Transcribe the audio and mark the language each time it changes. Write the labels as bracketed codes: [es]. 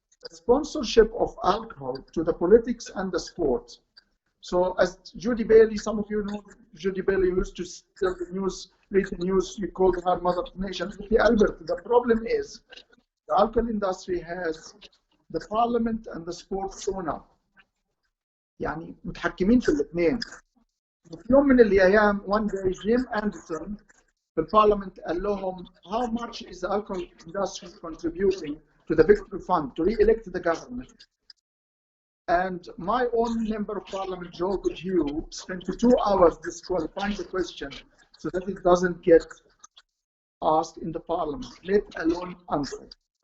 [en] sponsorship of alcohol to the politics and the sport. So as Judy Bailey, some of you know Judy Bailey used to tell the news, read the news, you called her Mother of Nations. Albert, the problem is the alcohol industry has the parliament and the sport sewn up. [ar] يعني متحكمين في الاثنين. في يوم من الأيام [en] one day Jim Anderson [ar] في البارلمنت [en] قال لهم how much is the alcohol industry contributing to the victory fund to re-elect the government. And my own member of parliament, Joe Goodhue, spent 2 hours disqualifying the question so that it doesn't get asked in the parliament, let alone answered.